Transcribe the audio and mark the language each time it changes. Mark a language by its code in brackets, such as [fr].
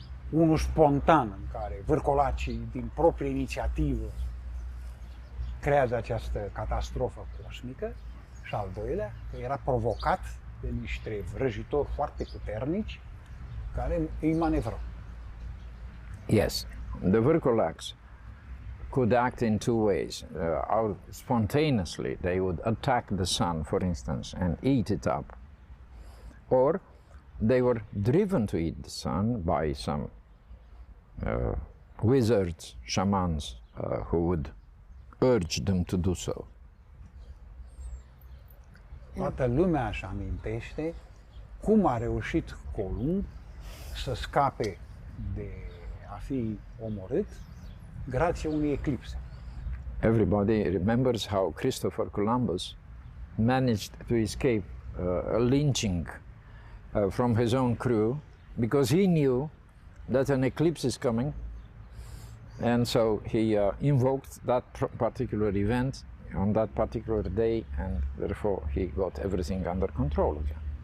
[ro] Unul spontan, în care vârcolacii, din proprie inițiativă, creează această catastrofă cosmică și al doilea, că era provocat de niște vrăjitori foarte puternici care îi manevrau. [en] Yes, the Virgolax could act in two ways. Spontaneously, they would attack the sun, for instance, and eat it up. Or they were driven to eat the sun by some wizards, shamans, who would urge them to do so. [ro] Toată lumea își amintește cum a reușit Columb să scape de a fi omorât grație unei eclipse. [en] Everybody remembers how Christopher Columbus managed to escape a lynching from his own crew because he knew that an eclipse is coming, and so he invoked that particular event on that particular day, and therefore he got everything under control again.